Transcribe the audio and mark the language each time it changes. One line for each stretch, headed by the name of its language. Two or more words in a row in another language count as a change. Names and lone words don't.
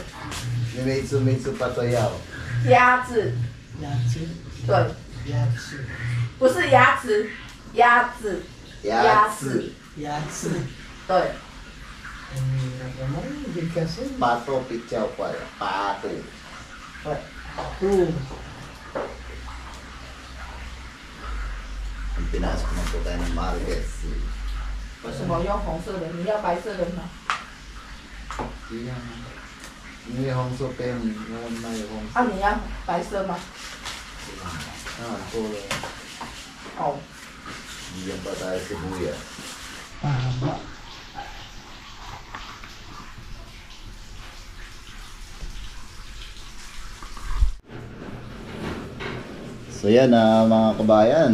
Chinese: 你没吃巴豆药？鸭子，鸭子，对，鸭子，不是牙齿，鸭子，鸭子，鸭子。对，那个
Indonesian: mana dikasih?
Chinese: 巴豆比较快，巴豆。
Filipino: Pinasok na po tayo ng Marquez.
Chinese: 为什么用红色的？你要白色的吗？
Filipino: Yan. Yung hongso pen, yung may hongso.
Chinese: 啊，你要白色吗？
Filipino: Puro. 哦， Bigyan pa tayo sibuyas. Pahaba. So yan mga kabayan.